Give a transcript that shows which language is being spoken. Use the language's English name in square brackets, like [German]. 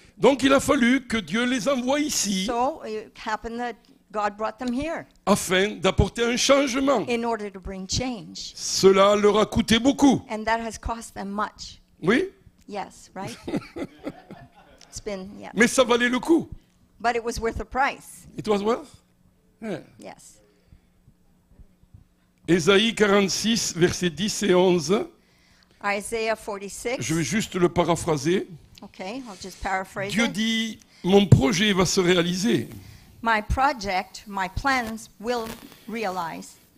[French] Donc il a fallu que Dieu les envoie ici [English] So it happened that God brought them here [French] afin d'apporter un changement. [English] in order to bring change. [French] Cela leur a coûté beaucoup. [English] And that has cost them much. [French] Oui, [English] Yes, right? It's been, yeah. [French] mais ça valait le coup. [English] But it was worth the price. It was worth? Yeah. Yes. [French] Ésaïe 46, versets 10 et 11. [English] Isaiah 46. [French] Je vais juste le paraphraser. [English] Okay, I'll just paraphrase [French] Dieu [English] it. [French] dit, mon projet va se réaliser. [English] My project, my plans will realize.